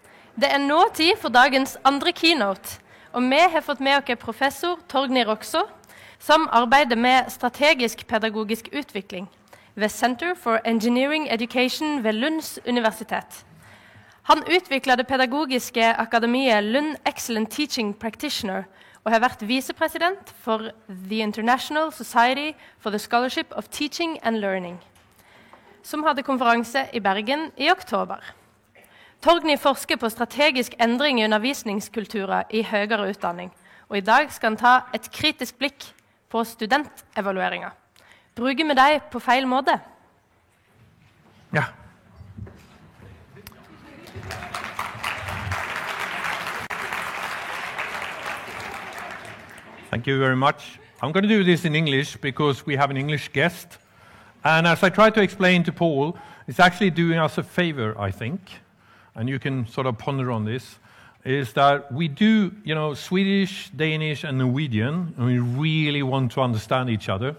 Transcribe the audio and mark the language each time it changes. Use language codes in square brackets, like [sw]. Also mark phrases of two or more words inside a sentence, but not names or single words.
[no] Det nå tid for dagens andre keynote, og vi har fått med oss professor Torgny Roxå, som arbeider med strategisk pedagogisk utvikling ved Center for Engineering Education ved Lunds universitet. Han utviklet det pedagogiske akademiet Lund Excellent Teaching Practitioner og har vært visepresident for The International Society for the Scholarship of Teaching and Learning, som hadde konferanse i Bergen i oktober. Torgny forsker på strategisk endring i undervisningskulturer i høyere utdanning, og i dag skal han ta et kritisk blikk på studentevalueringer. Bruker vi deg på feil måte? Ja. [en] Thank you very much. I'm going to do this in English because we have an English guest. And as I tried to explain to Paul, it's actually doing us a favor, I think, and you can sort of ponder on this, is that we do, Swedish, Danish, and Norwegian, and we really want to understand each other.